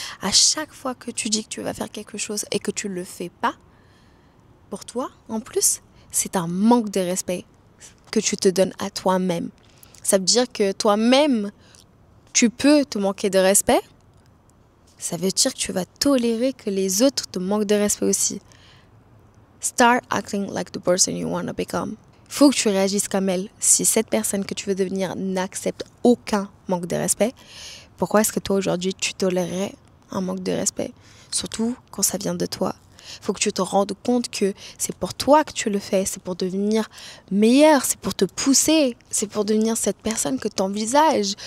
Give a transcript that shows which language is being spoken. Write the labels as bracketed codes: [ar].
[fr] À chaque fois que tu dis que tu vas faire quelque chose et que tu ne le fais pas, pour toi, en plus, c'est un manque de respect que tu te donnes à toi-même. Ça veut dire que toi-même, tu peux te manquer de respect. Ça veut dire que tu vas tolérer que les autres te manquent de respect aussi. [en] Start acting like the person you want to become. [fr] Il faut que tu réagisses comme elle. Si cette personne que tu veux devenir n'accepte aucun manque de respect, pourquoi est-ce que toi aujourd'hui tu tolérerais un manque de respect? Surtout quand ça vient de toi. Il faut que tu te rendes compte que c'est pour toi que tu le fais, c'est pour devenir meilleur, c'est pour te pousser, c'est pour devenir cette personne que tu envisages.